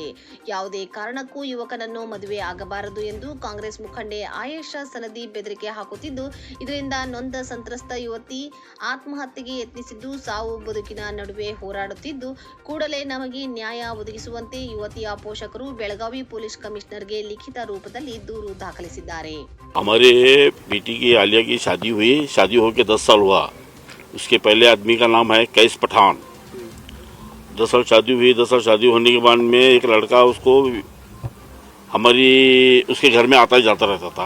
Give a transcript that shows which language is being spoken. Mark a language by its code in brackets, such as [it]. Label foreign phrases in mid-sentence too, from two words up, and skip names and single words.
[kn] ಯಾವುದೇ ಕಾರಣಕ್ಕೂ ಯುವಕನನ್ನು ಮದುವೆ ಆಗಬಾರದು ಎಂದು ಕಾಂಗ್ರೆಸ್ ಮುಖಂಡೆ ಆಯೇಷಾ ಸನದಿ ಬೆದರಿಕೆ ಹಾಕುತ್ತಿದ್ದು, ಇದರಿಂದ ನೊಂದ ಸಂತ್ರಸ್ತ ಯುವತಿ ಆತ್ಮಹತ್ಯೆಗೆ ಯತ್ನಿಸಿದ್ದು, ಸಾವು ಬದುಕಿನ ನಡುವೆ ಹೋರಾಡುತ್ತಿದ್ದು, ಕೂಡಲೇ ನಮಗೆ ನ್ಯಾಯ ಒದಗಿಸುವಂತೆ ಯುವತಿಯ ಪೋಷಕರು ಬೆಳಗಾವಿ ಪೊಲೀಸ್ ಕಮಿಷನರ್ಗೆ ಲಿಖಿತ ರೂಪದಲ್ಲಿ ದೂರು ದಾಖಲಿಸಿದ್ದಾರೆ. [hi] हमारे बेटी की आलिया की शादी हुई, शादी होकर 10 साल हुआ. उसके पहले आदमी का नाम है कैस पठान. 10 साल शादी हुई. 10 साल शादी होने के बाद में एक लड़का उसको उसके घर में आता जाता रहता था.